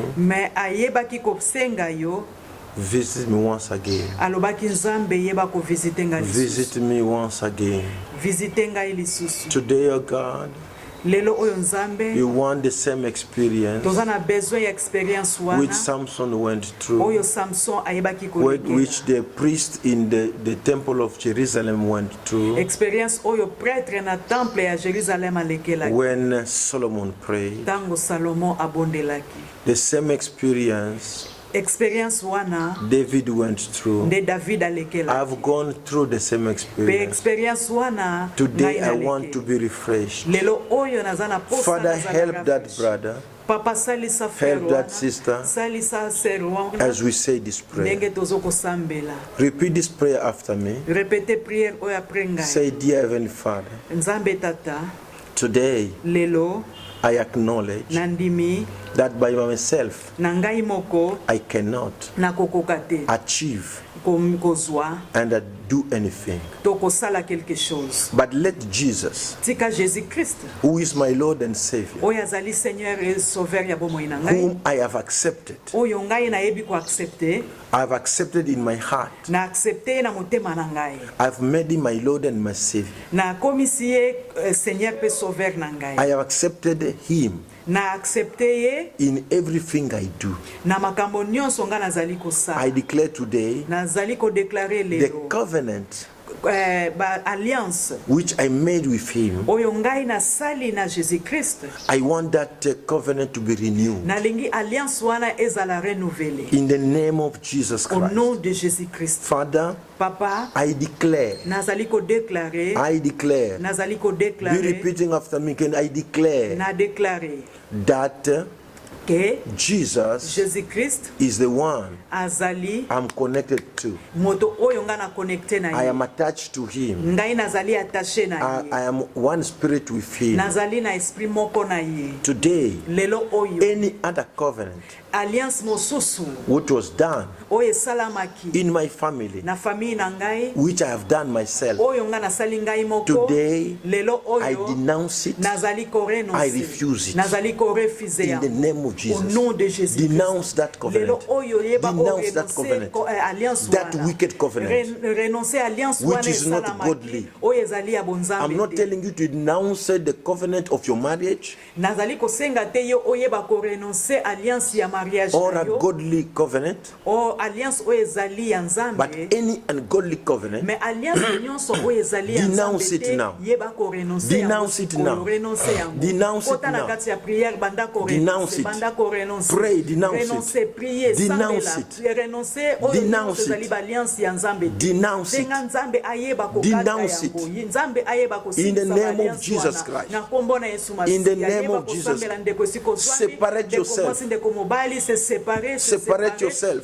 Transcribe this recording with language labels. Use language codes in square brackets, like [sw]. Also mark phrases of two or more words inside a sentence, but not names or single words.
[ln] mais ayebaki kosenga yo, [en] visit me once again. [ln] alobaki nzambe yeba ko visiter nga lisusu. [en] Visit me once again. [ln] Visiter ngai lisusu. [en] Today, oh God, [ln] Lelo oyo nzambe [en] you want the same experience [ln] toza na besoin ya experience wana [en] which Samson went through, [ln] oyo Samson ayebaki [en] which the priest in the temple of Jerusalem went through, [ln] experience oyo prêtre na temple ya Jerusalem alekelaki [en] when Solomon prayed. [ln] tango Salomon abondelaki. [en] The same experience [ln] Experience wana [en] David went through. [ln] nde David alekelaki. [en] I've gone through the same [ln] Pe [en] experience. [ln] experience wana [en] Today [ln] ngai [en] I [ln] naleke. [en] want to be refreshed. [ln] Lelo oyo naza na posa [en] Father, [ln] naza na [en] help that [fr] rafraîchi. [en] brother [ln] Papa salisa frère [en] help that [ln] wana, [en] sister [ln] salisa sœur wana [en] as we say this prayer. [ln] ndenge tozokosambela. [en] Repeat this prayer after me. [fr] Répétez prière [ln] oyo après ngai. [en] Say, Dear Heavenly Father, [ln] Nzambe tata [en] today [ln] lelo [en] I acknowledge [ln] nandimi [en] that by myself [ln] na ngai moko [en] I cannot [ln] nakokoka te [en] achieve [ln] kozwa [en] and do anything. [ln] to kosala quelque chose. [en] But let Jesus, [ln] Tika Jésus Christ [en] who is my Lord and Savior, [ln] oyo azali [fr] Seigneur et Sauveur [ln] ya bomoi na ngai, [en] whom I have accepted, [ln] oyo ngai nayebi ko accepter, [en] I have accepted in my heart, [ln] na accepter na motema na ngai, [en] I've made him my Lord and my Savior. [ln] na komisi ye Seigneur pe Sauveur na ngai, [en] I have accepted him [ln] na accepter ye [en] in everything I do. [ln] na makambo nyonso nga nazali [en] I [ln] kosala. [en] declare today [ln] Nazali ko déclarer [en] the [ln] lelo [en] covenant [ln] alliance [en] which I made with him, [ln] oyo ngai nasali na Jésus-Christ. [en] I want that covenant to be renewed. [ln] Nalingi alliance wana ezala renouvelée. [en] In the name of Jesus [fr] Au [en] Christ. [fr] nom de Jésus-Christ. [en] Father, [ln] Papa, [en] I declare, [ln] nazali ko déclarer, nazali ko [en] be [ln] déclarer, [en] repeating after me, can I declare [ln] na déclarer [en] that [ln] que [en] Jesus [ln] Jésus-Christ [en] is the one [ln] azali [en] I'm connected to. [ln] moto oyo nga na connecté na [en] I [ln] ye. [en] am attached to him. [ln] Ngai nazali attaché na ye. [en] I am one spirit with him. [ln] Nazali na esprit moko na ye. [en] Today, [ln] Lelo oyo [en] any other covenant [ln] alliance mosusu [en] which was done [ln] oyo esalamaki [en] in my family, [ln] na famille na ngai [en] which I have done myself, [ln] oyo nga nasali ngai moko, [en] today [ln] lelo [en] I [ln] oyo [en] denounce it. [ln] nazali ko renoncer, [en] I refuse it. [ln] nazali ko refuser [en] In the name of [fr] au [en] Jesus. [fr] nom de Jésus. [en] Denounce that [ln] Lelo [en] covenant. [ln] oyo yeba [en] Denounce that [ln] renoncer [en] covenant. [ln] alliance [en] That [ln] wana. [en] wicked covenant. [ln] Renoncer alliance [en] Which [ln] wana [en] is not [ln] esalamaki, [en] godly. [ln] oyo ezali ya bonzambe [en] I'm not [ln] te. [en] telling you to denounce the covenant of your marriage [ln] Nazali kosenga te yo oyeba ko renoncer alliance ya mariage [en] or [ln] na [en] a [ln] yo, [en] godly covenant, [ln] o alliance oyo ezali ya [en] but [ln] Nzambe. [en] any ungodly covenant. [ln] Mais alliance nyonso oyo ezali ya [en] Denounce [ln] Nzambe [en] it [ln] te, [en] now. [ln] yeba ko renoncer [en] Denounce it now. [ln] renoncer yango. [en] Denounce it [ln] Kota na [en] now. [ln] kati ya prière banda ko [en] Denounce [ln] renoncer, [en] it. [ln] banda ko renoncer. [en] Pray, denounce it. [fr] Renoncer, prier, [en] Denounce [ln] sambela, [en] it. [ln] renoncer oyo [en] Denounce [ln] nyonso ezali [en] it. [ln] ba alliance ya Nzambe te. [en] Denounce it. [ln] Senga Nzambe ayeba ko [en] Denounce it. [ln] Nzambe ayeba ko [en] In the [ln] sisa [en] name of [ln] alliance [en] Jesus [ln] wana. [en] Christ. [ln] Na kombo na Yesu Masihi. [en] In the name [ln] Ayeba [en] of [ln] ko [en] Jesus. [ln] sambela ndeko siko swami, [en] Separate [ln] ndeko [en] yourself. [ln] mwasi, ndeko mobali, [fr] se séparer, [en] Separate yourself.